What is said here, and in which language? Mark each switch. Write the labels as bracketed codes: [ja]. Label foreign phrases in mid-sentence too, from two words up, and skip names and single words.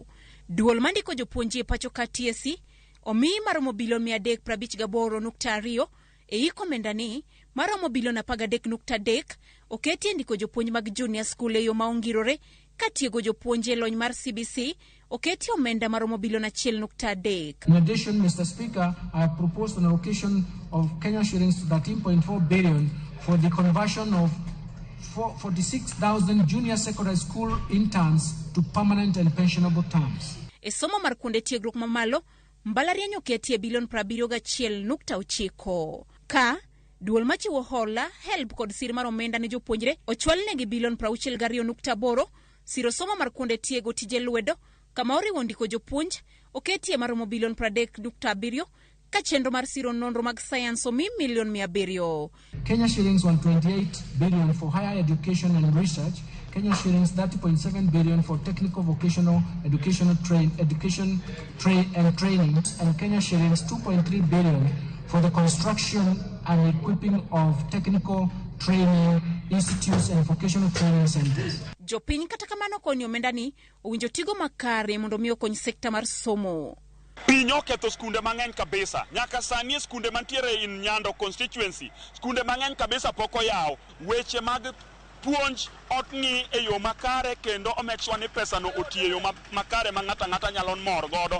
[luo] Duol mandiko jopuonji e pacho ka TSC omi maromo bilion 358.2 e hik omenda ni, maromo bilion 13.3 oketi e ndiko jopuonj mag junior school e yo ma ongirore, ka tiego jopuonje lony mar CBC oketi omenda maromo bilion 1.3. [en] In addition, Mr. Speaker, I have proposed an allocation of Kenya shillings 13.4 billion for the conversion of 46,000 junior secondary school interns to permanent and pensionable terms. [luo] E somo mar kuonde tiegruok mamalo, mbalariany oketi e bilion 71.9. Ka duol machiwo hola, help kod sir mar omenda ne jopuonjre ochwal negi bilion 62.8. Siro somo mar kuonde tiego tije lwedo kama oriwo ndiko jopuonj oketi e maromo bilion 30.7, ka chenro mar siro nonro mag science omi milion 700. [en] Kenya shillings 128 billion for higher education and research, Kenya shillings 30.7 billion for technical vocational education and training, and Kenya shillings 2.3 billion for the construction and equipping of technical training institutes and vocational training centers. [luo] Jopiny kata kamano koni omenda ni owinjo tigo makare mondo mi okony sekta mar somo. Piny oketho skunde mang'eny kabisa. Nyaka sani skunde mantiere in Nyando constituency, skunde mang'eny kabisa pok oyaw. Weche mag puonj otni e yo makare kendo [en] make sure [luo] ni pesa no otie e yo makare ma ng'ata nyalo mor godo.